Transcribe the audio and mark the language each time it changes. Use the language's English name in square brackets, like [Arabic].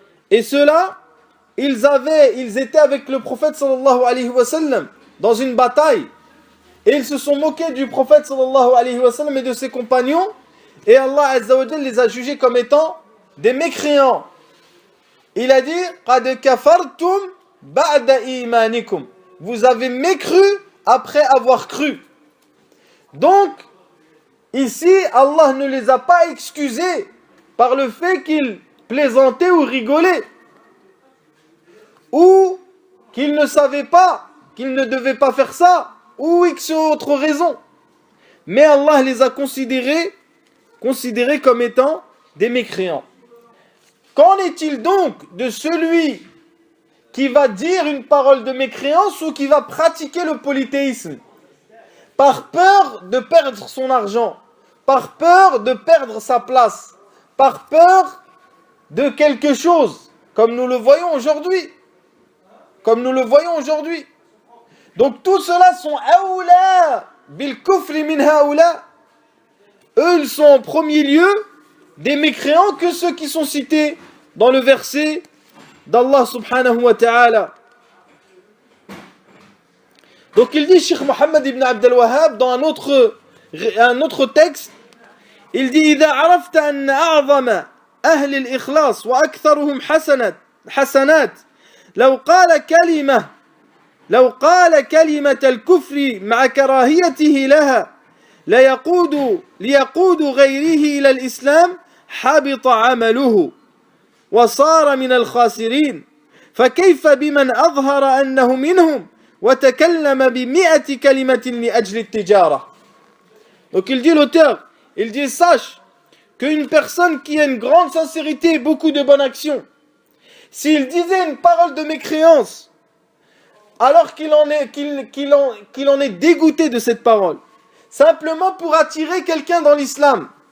[French] Et ceux-là, ils étaient avec le prophète sallallahu alayhi wa sallam dans une bataille. Et ils se sont moqués du prophète sallallahu alayhi wa sallam et de ses compagnons. Et Allah Azza wa Jalla les a jugés comme étant des mécréants. Il a dit [Arabic] قَدْ كَفَرْتُمْ بَعْدَ إِيمَانِكُمْ. [French] Vous avez mécru après avoir cru. Donc, ici, Allah ne les a pas excusés par le fait qu'ils plaisantaient ou rigolaient, ou qu'ils ne savaient pas qu'ils ne devaient pas faire ça, ou X autre raison. Mais Allah les a considérés comme étant des mécréants. Qu'en est-il donc de celui qui va dire une parole de mécréance ou qui va pratiquer le polythéisme? par peur de perdre son argent, par peur de perdre sa place, par peur de quelque chose, comme nous le voyons aujourd'hui. Comme nous le voyons aujourd'hui. Donc tout cela sont [Arabic] aoula bil kufri min haoula. [French] Eux, ils sont en premier lieu des mécréants que ceux qui sont cités dans le verset d'Allah subhanahu wa ta'ala. Donc il dit, Cheikh Mohammed ibn Abd al-Wahhab, dans un autre texte, il dit [Arabic] إذا عرفت أن أعظم أهل الإخلاص وأكثرهم حسنات لو قال كلمة الكفر مع كراهيته لها ليقود غيره إلى الإسلام حبط عمله وصار من الخاسرين فكيف بمن أظهر أنه منهم وتكلم ب100 كلمة لأجل التجارة. [French] Donc il dit l'auteur, il dit sache qu'une personne qui a une grande sincérité et beaucoup de bonnes actions, s'il disait une parole de mécréance alors qu'il en est dégoûté de cette parole, simplement pour attirer quelqu'un dans l'islam,